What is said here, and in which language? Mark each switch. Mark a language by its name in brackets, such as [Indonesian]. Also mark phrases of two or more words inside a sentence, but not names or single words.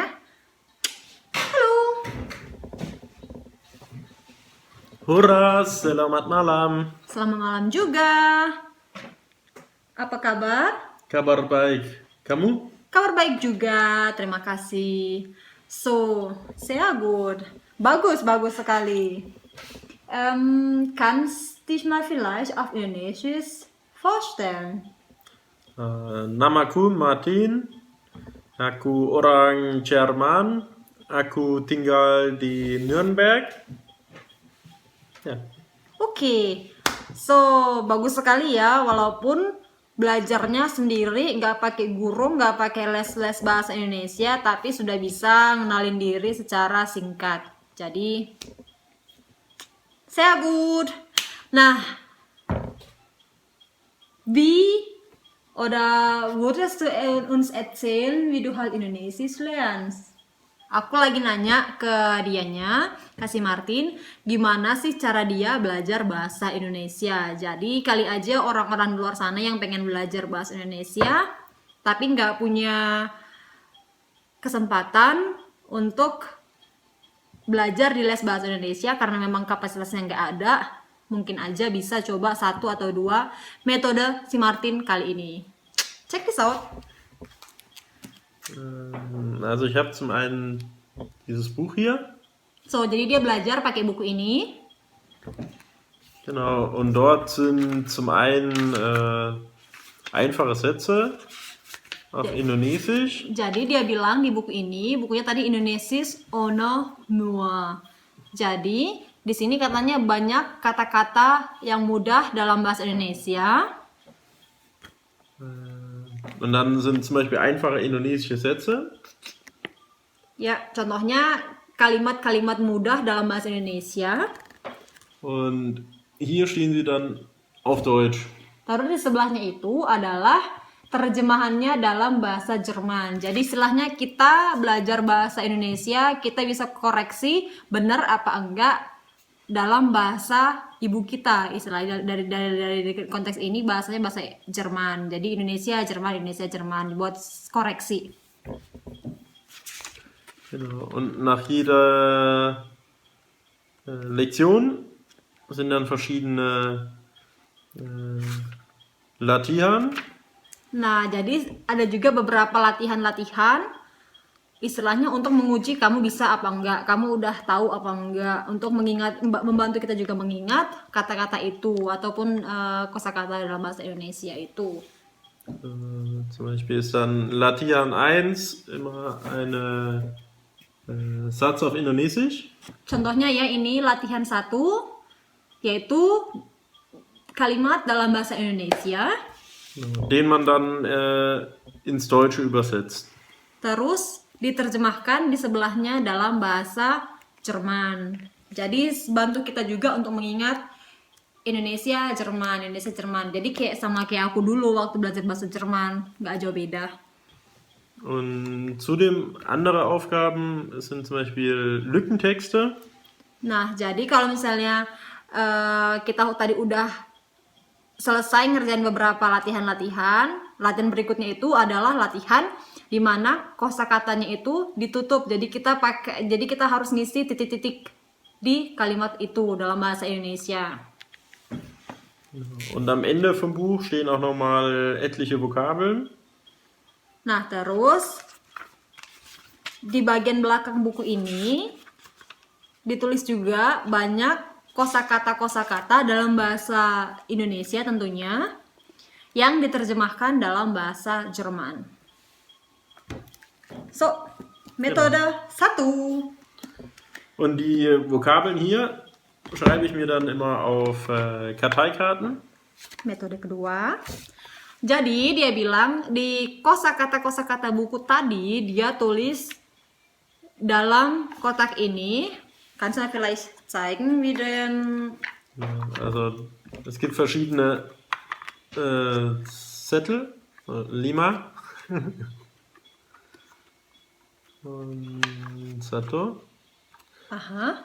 [Indonesian] Halo. Hurra, selamat malam. Selamat malam juga. Apa kabar? Kabar baik. Kamu? Kabar baik juga, terima kasih. [German] So, sehr gut. [Indonesian] Bagus sekali. [German] Kannst dich mal vielleicht auf Indonesisch vorstellen? [Indonesian] Namaku Martin. Aku orang Jerman. Aku tinggal di Nürnberg. Ya. Oke, so bagus sekali ya, walaupun belajarnya sendiri, nggak pakai guru, nggak pakai les-les bahasa Indonesia, tapi sudah bisa ngenalin diri secara singkat. Jadi, [German] sehr gut. Nah, wie oder würdest du uns erzählen, wie du halt Indonesisch lernst? [Indonesian] Aku lagi nanya ke dianya, kasih Martin, gimana sih cara dia belajar bahasa Indonesia. Jadi kali aja orang-orang di luar sana yang pengen belajar bahasa Indonesia, tapi nggak punya kesempatan untuk belajar di les bahasa Indonesia karena memang kapasitasnya nggak ada, mungkin aja bisa coba 1 atau 2 metode si Martin kali ini. [English] Check this out. [German] Also ich habe zum einen dieses Buch hier. So, [Indonesian] jadi dia belajar pakai buku ini. [German] Genau, und dort sind zum einen einfache Sätze auf Indonesisch. [Indonesian] Jadi dia bilang di buku ini, bukunya tadi [German] Indonesisch ohne nur. [Indonesian] Jadi di sini katanya banyak kata-kata yang mudah dalam bahasa Indonesia. [German] Und dann sind zum Beispiel einfache indonesische Sätze. [Indonesian] Ya, contohnya kalimat-kalimat mudah dalam bahasa Indonesia. [German] Und hier stehen sie dann auf Deutsch. [Indonesian] Terus di sebelahnya itu adalah terjemahannya dalam bahasa Jerman. Jadi istilahnya kita belajar bahasa Indonesia, kita bisa koreksi benar apa enggak dalam bahasa ibu kita. Istilahnya dari konteks ini bahasanya bahasa Jerman. Jadi Indonesia Jerman buat koreksi. [German] Genau. Und nach jeder Lektion sind dann verschiedene Latihan. [Indonesian] Nah, jadi ada juga beberapa latihan-latihan istilahnya untuk menguji kamu bisa apa enggak, kamu udah tahu apa enggak, untuk mengingat, membantu kita juga mengingat kata-kata itu ataupun kosakata dalam bahasa Indonesia itu. [German] Zum Beispiel ist dann Latihan 1 immer eine Satz auf Indonesisch. [Indonesian] Contohnya ya, ini latihan 1 yaitu kalimat dalam bahasa Indonesia, [German] Den man dann ins Deutsche übersetzt. [Indonesian] terus diterjemahkan di sebelahnya dalam bahasa Jerman. Jadi bantu kita juga untuk mengingat Indonesia Jerman. Jadi sama kayak aku dulu waktu belajar bahasa Jerman, nggak jauh beda. [German] Und zudem andere Aufgaben sind zum Beispiel Lückentexte. [Indonesian] Nah, jadi kalau misalnya kita tadi udah selesai ngerjain beberapa latihan berikutnya itu adalah latihan di mana kosakatanya itu ditutup. Jadi kita harus ngisi titik-titik di kalimat itu dalam bahasa Indonesia. [German] Und am Ende vom Buch stehen auch nochmal etliche Vokabeln. [Indonesian] Nah, terus di bagian belakang buku ini ditulis juga banyak kosakata-kosakata dalam bahasa Indonesia tentunya yang diterjemahkan dalam bahasa Jerman. [German] So, Methode 1. Und die Vokabeln hier schreibe ich mir dann immer auf Karteikarten. [Indonesian] Metode kedua. Jadi dia bilang di kosakata-kosakata buku tadi dia tulis dalam kotak ini. [German] Kannst du mir vielleicht zeigen, wie den... Ja, also es gibt verschiedene Zettel, Lima und Sato. Aha.